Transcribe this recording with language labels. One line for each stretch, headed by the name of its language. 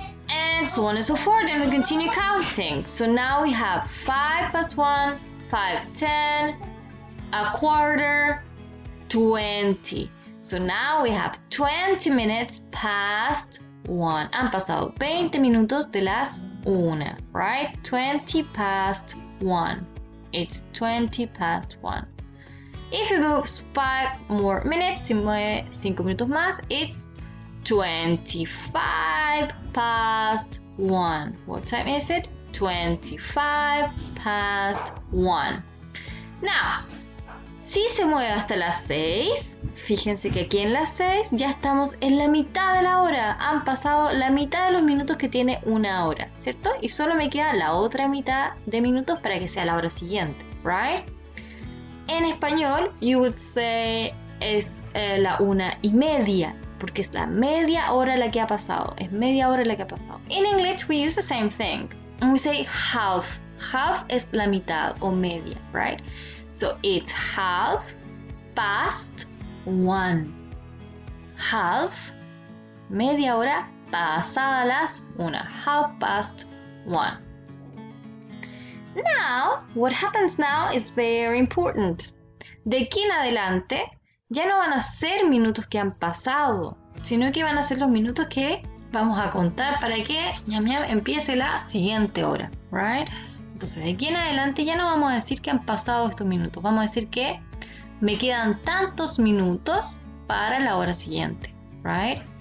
English: And so on and so forth, and we continue counting. So now we have 1:05, 5:10, 1:15, 20. So now we have 20 minutes past 1.
Spanish: Han pasado 20 minutos de las 1, right?
English: 20 past 1. It's 20 past 1. If it moves 5 more minutes,
Spanish: si mueve 5 minutos más,
English: it's 25 past 1. What time is it? 25 past 1.
Spanish: Now, si se mueve hasta las 6, fíjense que aquí en las 6 ya estamos en la mitad de la hora. Han pasado la mitad de los minutos que tiene una hora, ¿cierto? Y solo me queda la otra mitad de minutos para que sea la hora siguiente, right? En español,
English: you would say
Spanish: es la 1:30, porque es la media hora la que ha pasado. Es media hora la que ha pasado.
English: In English, we use the same thing. And we say half. Half
Spanish: es la mitad o media,
English: right? So it's 1/2 past 1.
Spanish: Half, media hora pasada las 1.
English: 1/2 past 1. Now, what happens now is very important.
Spanish: De aquí en adelante, ya no van a ser minutos que han pasado, sino que van a ser los minutos que vamos a contar para que ñam ñam empiece la siguiente hora, right? Entonces, de aquí en adelante ya no vamos a decir que han pasado estos minutos, vamos a decir que me quedan tantos minutos para la hora siguiente, right?